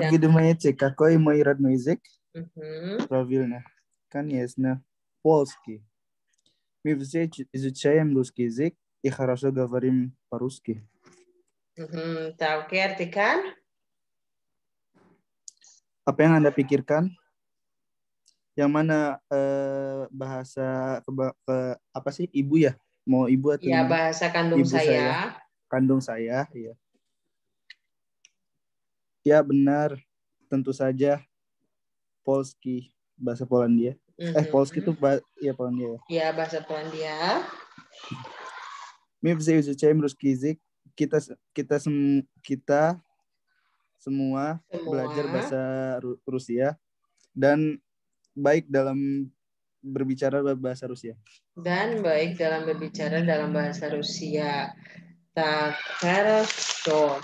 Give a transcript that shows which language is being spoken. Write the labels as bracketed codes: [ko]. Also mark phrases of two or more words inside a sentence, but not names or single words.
[id] Dan- [ru] вы думаете, какой мой родной язык? Mhm. Правильно. Конечно. Польский. Мы все изучаем русский язык и хорошо говорим по-русски. [id] Tahu ke artikan? Apa yang Anda pikirkan? Yang mana bahasa apa sih? Ibu ya? Mau ibu atau Ya, gimana? bahasa kandung Ibu saya. Kandung saya, ya. Ya benar, tentu saja Polski, bahasa Polandia. Polski itu ya Polandia. Ya, bahasa Polandia. [ru] Мы все изучаем русский язык. [id] Kita semua belajar bahasa Rusia dan baik dalam berbicara bahasa Rusia. Dan baik dalam berbicara dalam bahasa Rusia. [ru] Tak, хорошо.